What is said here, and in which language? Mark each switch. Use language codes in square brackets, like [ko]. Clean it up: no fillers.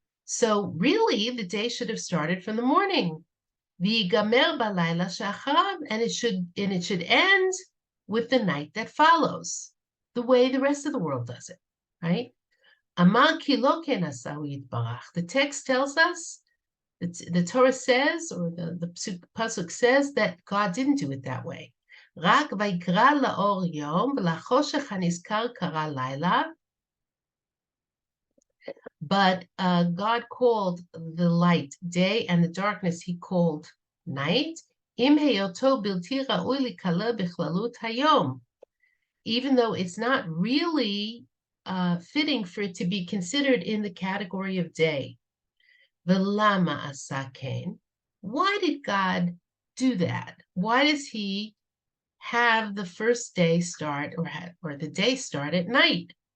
[en] So really, the day should have started from the morning. [he] V'yigamer balayla shacharav, [en] and it should end with the night that follows, the way the rest of the world does it, right? [he] Amar ki lo ken asahu yitbarach. [en] The text tells us, the Torah says, or the pasuk says, that God didn't do it that way. [he] רק ויקרא לאור יום ולחושך הנזכר קרא לילה. [en] But God called the light day, and the darkness he called night. [he] אם היותו בלתי ראוי להיקרא בכללות היום. [en] Even though it's not really fitting for it to be considered in the category of day. [he] ולמה עשה כן? [en] Why did God do that? Why does he have the first day start or the day start at night?